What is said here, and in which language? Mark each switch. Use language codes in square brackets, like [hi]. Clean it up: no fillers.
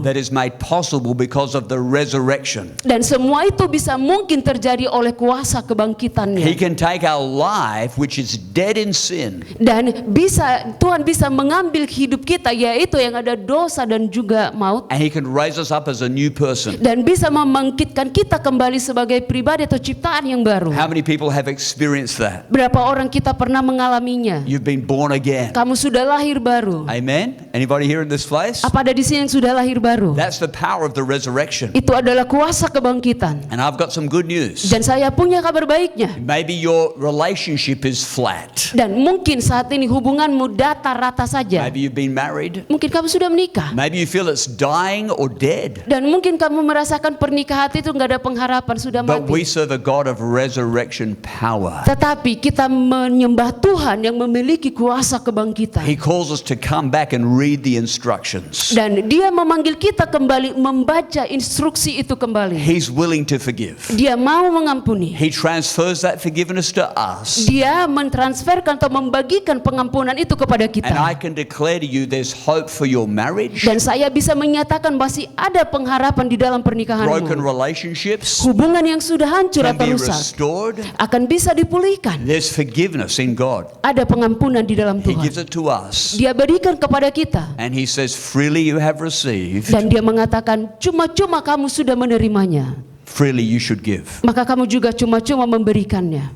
[en] that is made possible because of the resurrection. [id] Dan semua itu bisa mungkin terjadi oleh kuasa [en] He [id] kebangkitannya. [en] can take our life, which is dead in sin, [id] Dan Tuhan bisa mengambil hidup kita, yaitu yang ada dosa dan juga maut, [en] and He can raise us up as a new person. [id] dan bisa membangkitkan kita kembali sebagai pribadi atau ciptaan yang baru. [en] How many people have experienced that? [id] Berapa orang kita pernah mengalaminya? [en] You've been born again. [id] Kamu sudah lahir baru. [en] Amen. Anybody here in this place? [id] Apa ada di sini yang sudah lahir baru? [en] That's the power of the resurrection. [id] Itu adalah kuasa kebangkitan. [en] And I've got some good news. [id] Dan saya punya kabar baiknya. [en] Maybe your relationship is flat. [id] Dan mungkin saat ini hubunganmu datar rata saja. [en] Maybe you've been married. [id] Mungkin kamu sudah menikah. [en] Maybe you feel it's dying or dead. [id] Dan mungkin kamu merasakan pernikahan itu nggak ada pengharapan, sudah [en] But we [id] mati. [en] serve a God of resurrection power. [id] Tetapi kita menyembah Tuhan yang memiliki kuasa kebangkitan. [en] He calls us to come back and read the instructions. [id] Dan dia memanggil kita kembali membaca instruksi itu kembali. [en] He's willing to forgive. [id] Dia mau mengampuni. [en] He transfers that forgiveness to us. [id] Dia mentransferkan atau membagikan pengampunan itu kepada [en] And I [id] kita. [en] can declare to you there's hope for your marriage, [id] Dan saya bisa menyatakan masih ada pengharapan di dalam [en] broken [id] pernikahanmu. [en] relationships [id] Hubungan yang sudah hancur [en] can [id] atau [en] be [id] rusak [en] restored. [id] akan bisa dipulihkan. [en] There's forgiveness in God. [id] Ada pengampunan di dalam [en] He [id] Tuhan. [en] gives it to us. [id] Dia berikan kepada kita. [en] And He says, freely you have received, [id] Dan dia mengatakan, cuma-cuma kamu sudah menerimanya, [en] freely you should give. [id] maka kamu juga cuma-cuma memberikannya.